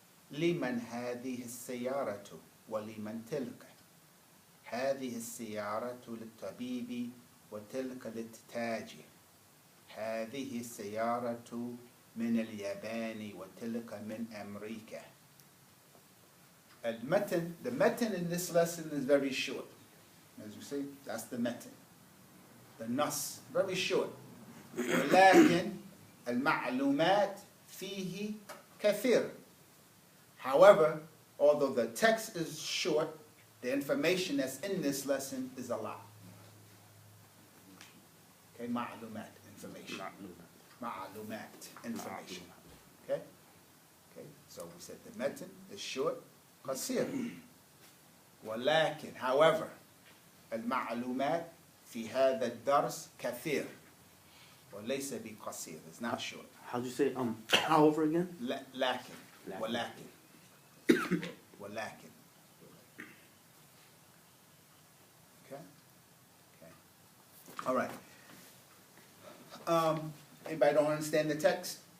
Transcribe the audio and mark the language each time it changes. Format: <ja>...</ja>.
<ar>لمن هذه السيارة ولمن تلك؟ هذه السيارة للطبيب وتلك للتاجر. هذه السيارة من اليابان وتلك من أمريكا.</ar> <en>The meten in this lesson is very short. As you see, that's the meten. The nas, very short.</en> <ar>ولكن المعلومات فيه كثير.</ar> <en>However, although the text is short, the information that's in this lesson is a lot. Okay, معلومات, information. معلومات, information. Okay? Okay, so we said the meten is short.</en> <ar>قصير. ولكن however المعلومات في هذا الدرس كثير وليس بقصير.</ar> <en>It's not short. How'd you say however again?</en> <ar>لكن ولكن ولكن.</ar> <en>Okay? Okay. All right. Anybody don't understand the text?</en>